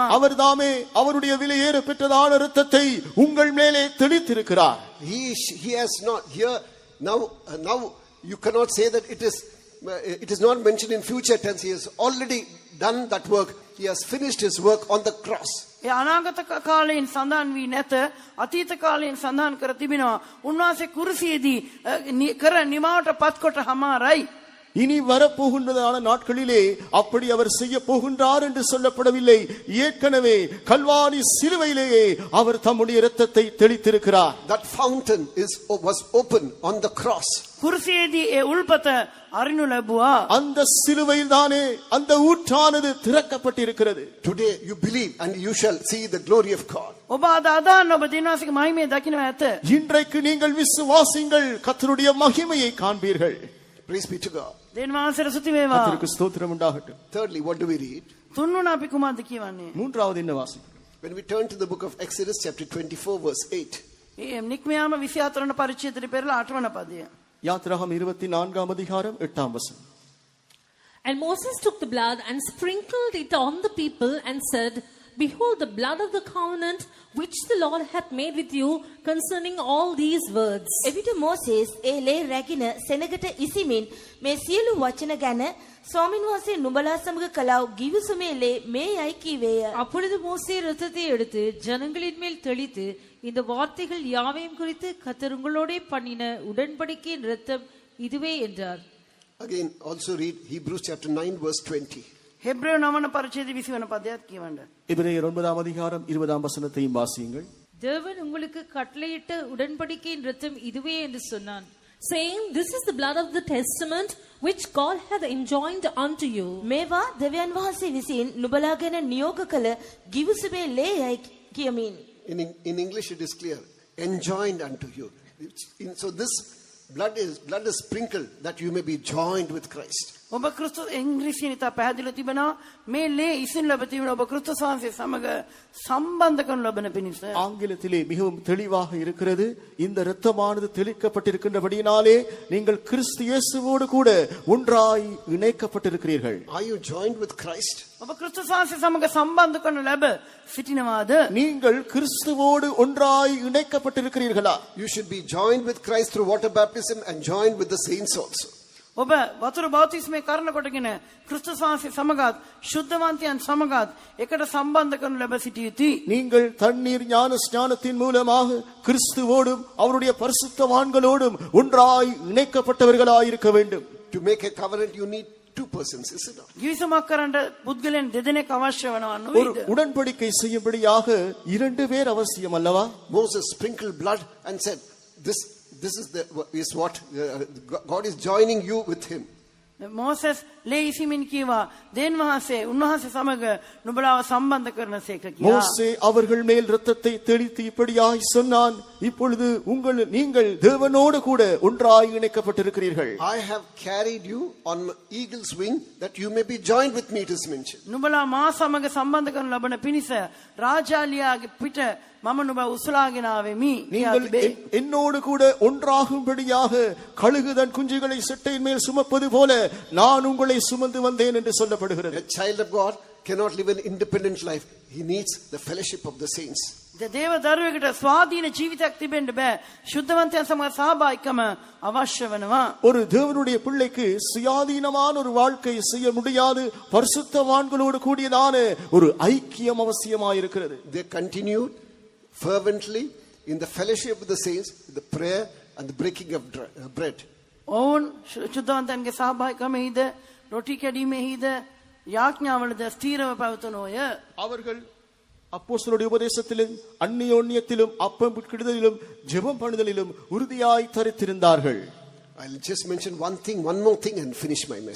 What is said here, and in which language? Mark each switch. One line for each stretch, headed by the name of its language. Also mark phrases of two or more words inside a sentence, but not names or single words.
Tamil: அவர் தாமே அவருடைய விலையேற பெற்றதான இரத்தத்தை உங்கள் மேலே தெளித்திருக்கிறார்.
English: He has not here now you cannot say that it is not mentioned in future tense. He has already done that work. He has finished his work on the cross.
Sinhala: ඒ අනාගත කාලයෙන් සඳහන් වී නැත, අතීත කාලයෙන් සඳහන් කර තිබෙනවා. උන්වහන්සේ කුරුසියේදී කර නිමාවට පත් කොට හමාරයි.
Tamil: இனி வரப்போகின்றதான நாட்களிலே அப்படி அவர் செய்ய போகின்றார் என்று சொல்லப்படவில்லை. ஏற்கனவே கல்வாரி சிலுவையிலேயே அவர் தம்முடைய இரத்தத்தை தெளித்திருக்கிறார்.
English: That fountain was open on the cross.
Sinhala: කුරුසියේදී ඒ උල්පත අරිනු ලැබුවා.
Tamil: அந்த சிலுவையில் தானே அந்த ஊற்றானது திறக்கப்பட்டிருக்கிறது.
English: Today you believe and you shall see the glory of God.
Sinhala: ඔබ අද අදහන්න ඔබ දිනවාසික මහිමය දකින්න ඇත.
Tamil: இன்றைக்கு நீங்கள் விசுவாசிங்கள், கர்த்தருடைய மகிமையை காண்பீர்கள்.
English: Praise be to God.
Sinhala: දෙවියන්වහන්සේට ස්තුති වේවා.
Tamil: கர்த்தருக்கு ஸ்தோத்திரம் உண்டாகட்டும்.
English: Thirdly, what do we read?
Sinhala: තුන්වන අපි කුමක්ද කියවන්නේ?
Tamil: மூன்றாவது என்ன வாசிக்கிறோம்?
English: When we turn to the book of Exodus chapter 24 verse 8.
Sinhala: ඒ නික්මයාම 24 වන පරිච්ඡේදයට පෙරලා 8 වන පදය.
Tamil: யாத்திராகம் 24 அதிகாரம் 8 வசனம்.
English: And Moses took the blood and sprinkled it on the people and said, Behold the blood of the covenant which the Lord hath made with you concerning all these words.
Sinhala: එවිට මෝසේස් ඒ ලේ රැගෙන සෙනගට ඉසිමින් මේ සියලු වචන ගැන ස්වාමීන් වහන්සේ නුඹලා සමග කළා ගිවිසුමේ ලේ මේ යයි කීවේය.
Tamil: அப்பொழுது மோசே இரத்தத்தை எடுத்து ஜனங்களின் மேல் தெளித்து இந்த வார்த்தைகள் யாவையும் குறித்து கர்த்தர் உங்களோடே பண்ணின உடன்படிக்கையின் இரத்தம் இதுவே என்றார்.
English: Again also read Hebrews chapter 9 verse 20.
Sinhala: හෙබ්‍රேය 9 වන පරිච්ඡේදය 20 වන පදයට කියවන්න.
Tamil: எபிரேயர் 9 அதிகாரம் 20 வசனத்தையும் வாசியுங்கள். தேவன் உங்களுக்கு கட்டளையிட்ட உடன்படிக்கையின் இரத்தம் இதுவே என்று சொன்னான்.
English: Saying, This is the blood of the testament which God hath enjoined unto you.
Sinhala: මේවා දෙවියන් වහන්සේ විසින් නුඹලා ගැන නියෝග කළ ගිවිසුමේ ලේ යයි කියමින්.
English: In English it is clear, enjoined unto you. So this blood is sprinkled that you may be joined with Christ.
Sinhala: ඔබ ක්‍රිස්තුස් ඉංග්‍රීසියෙන් ඉතා පැහැදිලිව තිබෙනවා මේ ලේ ඉසින් ලැබ තිබෙන ඔබ ක්‍රිස්තුස් වහන්සේ සමග සම්බන්ධ කරනු ලබන පිණිස.
Tamil: ஆங்கிலத்திலே மிகவும் தெளிவாக இருக்கிறது. இந்த இரத்தமானது தெளிக்கப்பட்டிருக்கின்றபடியினாலே நீங்கள் கிறிஸ்து இயேசுவோடு கூட ஒன்றாய் இணைக்கப்பட்டிருக்கிறீர்கள்.
English: Are you joined with Christ?
Sinhala: ඔබ ක්‍රිස්තුස් වහන්සේ සමග සම්බන්ධ කරනු ලැබ සිටිනවාද?
Tamil: நீங்கள் கிறிஸ்துவோடு ஒன்றாய் இணைக்கப்பட்டிருக்கிறீர்களா?
English: You should be joined with Christ through water baptism and joined with the saints also.
Sinhala: ඔබ වතුර බෞතිස්මය කරන කොටගෙන ක්‍රිස්තුස් වහන්සේ සමගත් සුද්ධවන්තයන් සමගත් එකට සම්බන්ධ කරනු ලැබ සිටිය යුතුයි.
Tamil: நீங்கள் தண்ணீர் ஞான ஸ்நானத்தின் மூலமாக கிறிஸ்துவோடும் அவருடைய பரிசுத்தவான்களோடும் ஒன்றாய் இணைக்கப்பட்டவர்களாய் இருக்க வேண்டும்.
English: To make a covenant you need two persons, is it not?
Sinhala: ගිවිසුමක් කරන්න පුද්ගලයන් දෙදෙනෙක් අවශ්‍ය වෙනවා
Tamil: ஒரு
Sinhala: නේද?
Tamil: உடன்படிக்கை செய்யும்படியாக 2 பேர் அவசியம் அல்லவா?
English: Moses sprinkled blood and said, this is what God is joining you with him.
Sinhala: මෝසස් ලේ ඉසිමින් කීවා දෙන් වහන්සේ උන්වහන්සේ සමග නුඹලාව සම්බන්ධ කරනසේක කියා.
Tamil: மோசே அவர்கள் மேல் இரத்தத்தை தெளித்து இப்படியாய் சொன்னான், இப்பொழுது நீங்கள் தேவனோடு கூட ஒன்றாய் இணைக்கப்பட்டிருக்கிறீர்கள்.
English: I have carried you on eagle's wing that you may be joined with me, it is mentioned.
Sinhala: නුඹලා මා සමග සම්බන්ධ කරන ලබන පිණිස රාජාලියාගේ පිට මම නුඹ උසලාගෙන ආවෙමි.
Tamil: நீங்கள் என்னோடு கூட ஒன்றாகும்படியாக கழுகு தன் குஞ்சுகளை செட்டையின் மேல் சுமப்பது போல நான் உங்களை சுமந்து வந்தேன் என்று சொல்லப்படுகிறது.
English: A child of God cannot live an independent life. He needs the fellowship of the saints.
Sinhala: දේව දරුවෙකුට ස්වාධීන ජීවිතයක් තිබෙන්න බෑ. සුද්ධවන්තයන් සමග සහභාගීකම අවශ්‍ය වෙනවා.
Tamil: ஒரு தேவனுடைய பிள்ளைக்கு சுயாதீனமான ஒரு வாழ்க்கை செய்ய முடியாது. பரிசுத்தவான்களோடு கூடியதான ஒரு ஐக்கியம் அவசியமாயிருக்கிறது.
English: They continued fervently in the fellowship of the saints, the prayer and the breaking of bread.
Sinhala: ඔවුන් සුද්ධවන්තයන්ගේ සහභාගීකමෙහිද රොටි කැඩීමෙහිද යාඥාවලද ස්ථීරව පැවතුනෝය.
Tamil: அவர்கள் அப்போஸ்தலருடைய உபதேசத்திலும் அந்நியோன்யத்திலும் அப்பம் பிட்கிடுதலிலும் ஜெபம் பண்ணுதலிலும் உறுதியாய் தரித்திருந்தார்கள்.
English: I'll just mention one more thing and finish my message.